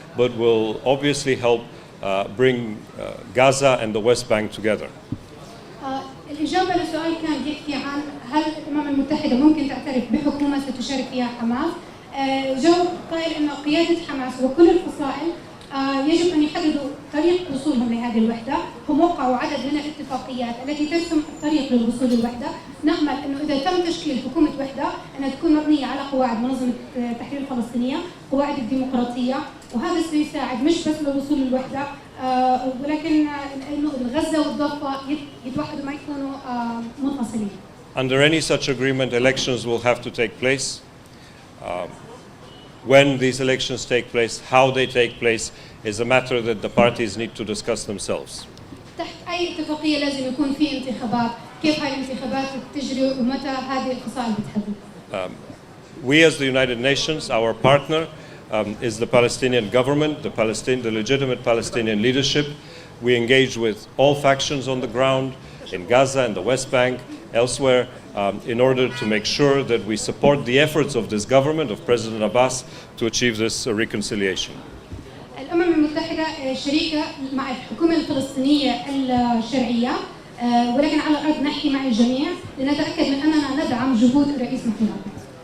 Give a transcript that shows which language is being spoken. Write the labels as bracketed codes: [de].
[en] but will obviously help bring Gaza and the West Bank together. [ar] الإجابة للسؤال كان يحكي عن هل الأمم المتحدة ممكن تعترف بحكومة ستشارك فيها حماس؟ جاوب قائل أن قيادة حماس وكل الفصائل يجب أن يحددوا طريق وصولهم لهذه الوحدة. هم وقعوا عدد من الاتفاقيات التي ترسم الطريق للوصول للوحدة. نأمل أنه إذا تم تشكيل حكومة وحدة أنها تكون مبنية على قواعد منظمة التحرير الفلسطينية، قواعد الديمقراطية، وهذا سيساعد مش بس للوصول للوحدة ولكن إنه الغزة والضفة يتوحدوا ما يكونوا منفصلين. [en] Under any such agreement, elections will have to take place. When these elections take place, how they take place, is a matter that the parties need to discuss themselves. [ar] تحت أي اتفاقية لازم يكون في انتخابات، كيف هاي الانتخابات تجري ومتى هذه الفصائل بتحدد. [en] We as the United Nations, our partner is the Palestinian government, the legitimate Palestinian leadership. We engage with all factions on the ground in Gaza and the West Bank, elsewhere, in order to make sure that we support the efforts of this government, of President Abbas, to achieve this reconciliation. [ar] الأمم المتحدة شريكة مع الحكومة الفلسطينية الشرعية ولكن على الأرض نحكي مع الجميع لنتأكد من أننا ندعم جهود الرئيس محمود عباس.